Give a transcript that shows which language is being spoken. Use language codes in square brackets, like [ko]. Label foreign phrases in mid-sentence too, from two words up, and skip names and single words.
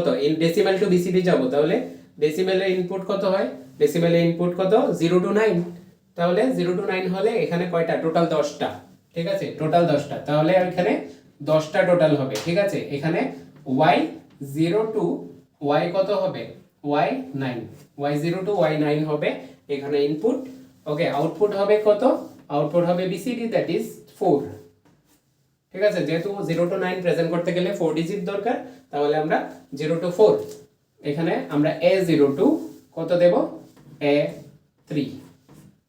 [en] decimal to BCD [bn] যাব, তাহলে ডেসিমেলের ইনপুট কত হয়? ডেসিমেলের ইনপুট কত? 0 টু 9। তাহলে 0 টু 9 হলে এখানে কয়টা? টোটাল 10টা, ঠিক আছে, টোটাল 10টা। তাহলে এখানে 10টা টোটাল হবে, ঠিক আছে। এখানে y 0 টু y কত হবে? y 9, y 0 টু y 9 হবে এখানে ইনপুট। ওকে, আউটপুট হবে কত? আউটপুট হবে বিসিডি, [en] that is [bn] 4, ঠিক আছে। যেহেতু 0 টু 9 প্রেজেন্ট করতে গেলে 4 ডিজিট দরকার, তাহলে আমরা 0 টু 4, এখানে আমরা a0 টু কত দেব?